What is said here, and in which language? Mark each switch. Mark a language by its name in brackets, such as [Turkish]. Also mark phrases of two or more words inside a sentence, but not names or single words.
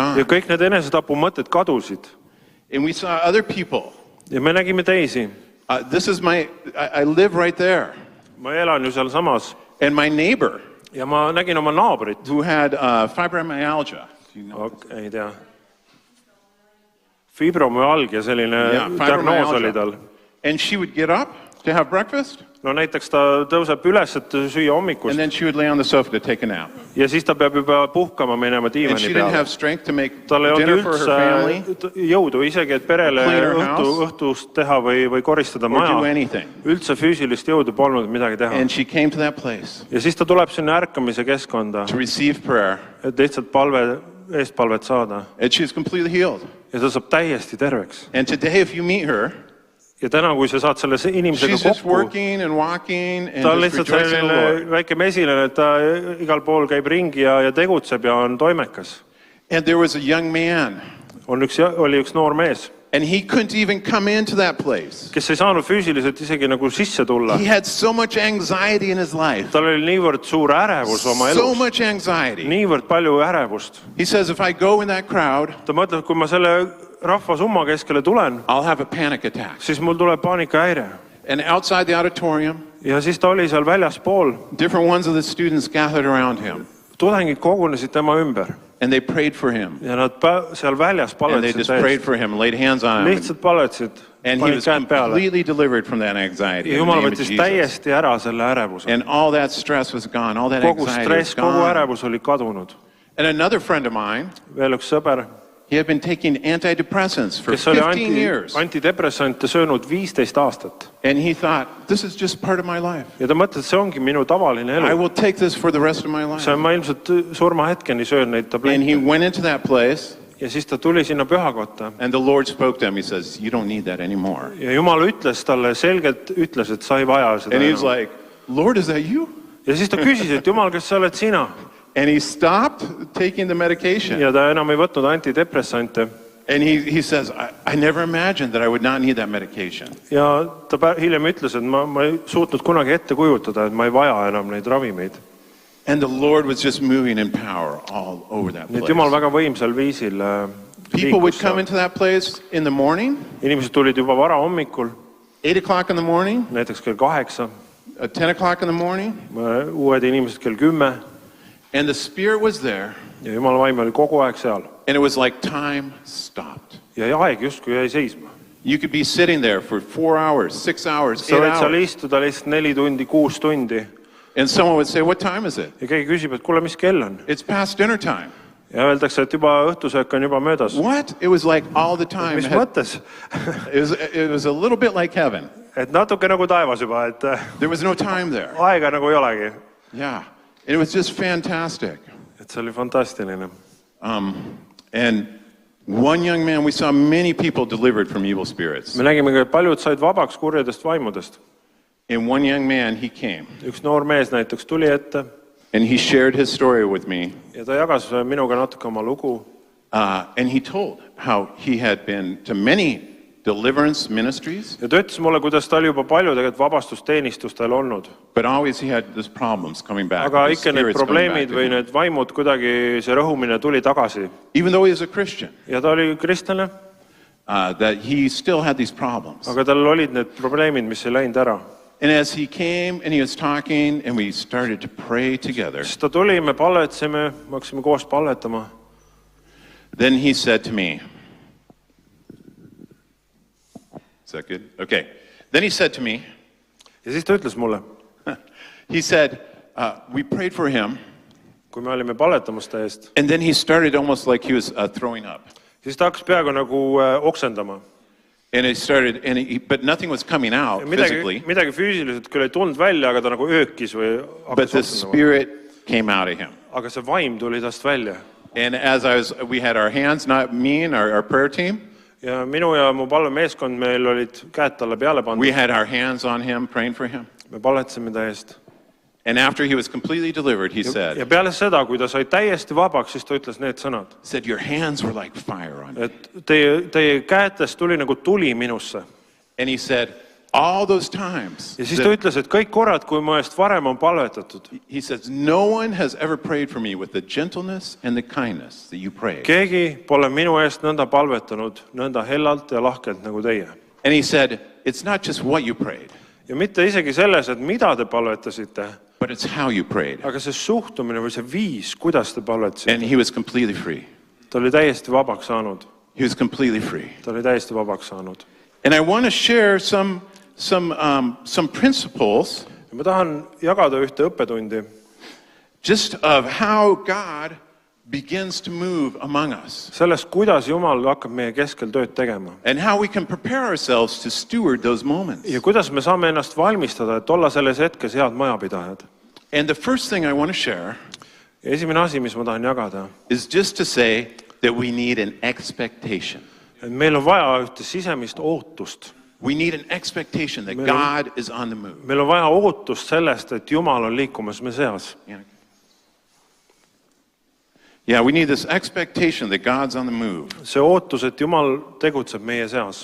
[Estonian] Ja [English] gone. [Estonian] kõik need enesetapumõtted kadusid. [English] And we saw other people. [Estonian] Ja me nägime teisi. [English] I live right there. [Estonian] Ma elan ju seal samas. [English] And my neighbor, [Estonian] Ja ma nägin oma naabrit. [English] who had fibromyalgia. [Estonian] Ei tea. Fibromüalgia, selline [English] Yeah, [Estonian] diagnoos oli [English] fibromyalgia. [Estonian] tal. [English] And she would get up to have breakfast, [Estonian] No näiteks ta tõuseb üles, et süüa [English] and [Estonian] hommikust. [English] then she would lay on the sofa to take a nap. [Estonian] Ja siis ta peab juba puhkama minema [English] And [Estonian] diivani [English] she didn't [Estonian] peale. [English] have strength to make [Estonian] Tal ei [English] dinner [Estonian] olnud [English] for her family, [Estonian] üldse jõudu isegi, et perele [English] Clean her house. [Estonian] õhtust teha või koristada [English] or do [Estonian] maja. [English] anything. [Estonian] Üldse füüsilist jõudu polnud midagi teha. [English] And she came to that place [Estonian] Ja siis ta tuleb sinna ärkamise keskkonda, [English] to receive prayer, [Estonian] et lihtsalt eestpalvet saada. [English] and she's completely healed. [Estonian] Ja ta saab täiesti terveks. [English] And today, if you meet her, [Estonian] Ja täna, kui sa saad selle inimesega [English] she's just [Estonian] kokku, [English] working and walking and [Estonian] ta on [English] just [Estonian] lihtsalt [English] rejoicing in the [Estonian] selline [English] Lord. [Estonian] väike mesilane, et ta igal pool käib ringi ja tegutseb ja on toimekas. [English] And there was a young man, [Estonian] Oli üks noor mees, [English] and he couldn't even come into that place. [Estonian] kes ei saanud füüsiliselt isegi nagu sisse tulla. [English] He had so much anxiety in his life, [Estonian] Tal oli niivõrd suur ärevus oma [English] so [Estonian] elus, [English] much anxiety. [Estonian] niivõrd palju ärevust. [English] He says, if I go in that crowd, [Estonian] Ta mõtleb, kui ma selle rahva summa keskele tulen, [English] I'll have a panic attack. [Estonian] siis mul tuleb paanikahäire. [English] And outside the auditorium, [Estonian] Ja siis ta oli seal väljaspool. [English] different ones of the students gathered around him, [Estonian] Tudengid kogunesid tema ümber [English] and they prayed for him. [Estonian] ja nad seal väljas [English] And they [Estonian] palvetasid [English] just prayed [Estonian] täiesti. [English] for him, laid hands on him, [Estonian] Lihtsalt palvetasid, [English] and he [Estonian] panid [English] was [Estonian] käed peale. [English] completely delivered from that anxiety. [Estonian] Ja [English] in the [Estonian] Jumal [English] name of [Estonian] võttis [English] Jesus. [Estonian] täiesti ära selle ärevuse. [English] And all that stress was gone, all that [Estonian] Kogu [English] anxiety was [Estonian] stress, kogu [English] gone. [Estonian] ärevus oli kadunud. [English] And another friend of mine, [Estonian] Veel üks sõber, [English] he had been taking antidepressants for [Estonian] kes oli [English] 15 years. [Estonian] antidepressante söönud 15 aastat. [English] And he thought, this is just part of my life. [Estonian] Ja ta mõtles, et see ongi minu tavaline [English] I [Estonian] elu. [English] will take this for the rest of my life. [Estonian] See on, ma ilmselt surmahetkeni söön neid [English] And he [Estonian] tablette. [English] went into that place, [Estonian] Ja siis ta tuli sinna pühakotta. [English] and the Lord spoke to him. He says, you don't need that anymore. [Estonian] Ja Jumal ütles talle selgelt, ütles, et sa ei vaja seda [English] And he was [Estonian] enam. [English] like, Lord, is that you? [Estonian] Ja siis ta küsis, et Jumal, kas sa oled sina? [English] And he stopped taking the medication. [Estonian] Ja ta enam ei võtnud antidepressante. [English] And he says, I never imagined that I would not need that medication. [Estonian] Ja ta hiljem ütles, et ma ei suutnud kunagi ette kujutada, et ma ei vaja enam neid ravimeid. [English] And the Lord was just moving in power all over that [Estonian] Nii et Jumal [English] place. [Estonian] väga võimsal viisil [English] People would [Estonian] liikus [English] come [Estonian] seal. [English] into that place in the morning, [Estonian] Inimesed tulid juba vara hommikul, [English] 8 o'clock in the morning, [Estonian] näiteks kell 8, [English] 10 o'clock in the morning, [Estonian] uued inimesed kell 10 [English] and the Spirit was there, [Estonian] ja Jumala vaim oli kogu aeg seal. [English] and it was like time stopped. [Estonian] Ja aeg justkui jäi seisma. [English] You could be sitting there for 4 hours, 6 hours, [Estonian] Sa [English] 8 [Estonian] võid seal [English] hours, [Estonian] istuda lihtsalt 4 tundi, 6 tundi [English] and someone would say, what time is it? [Estonian] ja keegi küsib, et kuule, mis kell on? [English] It's past dinner time. [Estonian] Ja öeldakse, et juba õhtusöök on juba möödas. [English] What? It was like all the time. [Estonian] Mis mõttes? [English] It was a little bit like heaven. [Estonian] Et natuke nagu taevas juba, et [English] There was no time there. [Estonian] aega nagu ei olegi. [English] Yeah. It was just fantastic. [Estonian] Et see oli fantastiline. [English] And one young man, we saw many people delivered from evil spirits. [Estonian] Me nägime ka, et paljud said vabaks kurjadest vaimudest. [English] And one young man, he came [Estonian] Üks noor mees näiteks tuli ette [English] and he shared his story with me. [Estonian] ja ta jagas minuga natuke oma lugu. [English] And he told how he had been to many deliverance ministries, [Estonian] Ja ta ütles mulle, kuidas ta oli juba palju tegelikult vabastusteenistustel olnud. [English] but always he had these problems coming back. [Estonian] Aga [English] the [Estonian] ikka need [English] spirits coming back [Estonian] probleemid [English] to [Estonian] või [English] him. [Estonian] need vaimud kuidagi, see rõhumine tuli tagasi. [English] Even though he was a Christian. [Estonian] Ja ta oli kristlane. [English] that he still had these problems. [Estonian] aga tal olid need probleemid, mis ei läinud ära. [English] And as he came and he was talking and we started to pray together, [Estonian] Siis ta tuli, me palvetsime, me hakkasime koos palvetama. [English] then he said to me, is that good? Okay. Then he said to me, [Estonian] Ja siis ta ütles mulle, [English] he said, we prayed for him, [Estonian] kui me olime palvetamas ta eest, [English] and then he started almost like he was throwing up. [Estonian] siis ta hakkas peaaegu nagu oksendama. [English] And it started, but nothing was coming out physically, [Estonian] Midagi füüsiliselt küll ei tulnud välja, aga ta nagu öökis või [English] but [Estonian] hakkas [English] the [Estonian] oksendama. [English] spirit came out of him. [Estonian] Aga see vaim tuli tast välja. [English] And as we had our hands, not me and our prayer team, [Estonian] Ja minu ja mu palvemeeskond, meil olid käed talle peale pandud. [English] we had our hands on him, praying for him. [Estonian] Me palvetsime ta eest. [English] And after he was completely delivered, he [Estonian] Ja [English] said, [Estonian] peale seda, kui ta sai täiesti vabaks, siis ta ütles need sõnad. [English] your hands were like fire on me. [Estonian] Et teie käetest tuli nagu tuli minusse. [English] And he said, all those times, [Estonian] Ja siis ta ütles, et kõik korrad, kui mu eest varem on palvetatud, [English] he says, no one has ever prayed for me with the gentleness and the kindness that you prayed. [Estonian] keegi pole minu eest nõnda palvetanud, nõnda hellalt ja lahkelt nagu teie. [English] And he said, it's not just what you prayed, [Estonian] Ja mitte isegi selles, et mida te palvetasite, [English] but it's how you prayed. [Estonian] aga see suhtumine või see viis, kuidas te palvetasite. [English] And he was completely free. [Estonian] Ta oli täiesti vabaks saanud. [English] He was completely free. [Estonian] Ta oli täiesti vabaks saanud. [English] And I want to share some principles [Estonian] Ja ma tahan jagada ühte õppetundi, [English] just of how God begins to move among us [Estonian] sellest, kuidas Jumal hakkab meie keskel tööd tegema. [English] and how we can prepare ourselves to steward those moments. [Estonian] Ja kuidas me saame ennast valmistada, et olla selles hetkes head majapidajad. [English] And the first thing I want to share [Estonian] Ja esimene asi, mis ma tahan jagada, [English] is just to say that we need an expectation. [Estonian] et meil on vaja ühte sisemist ootust. [English] We need an expectation that God is on the move. [Estonian] Meil on vaja ootust sellest, et Jumal on liikumas me seas. [English] Yeah, we need this expectation that God's on the move. [Estonian] See ootus, et Jumal tegutseb meie seas.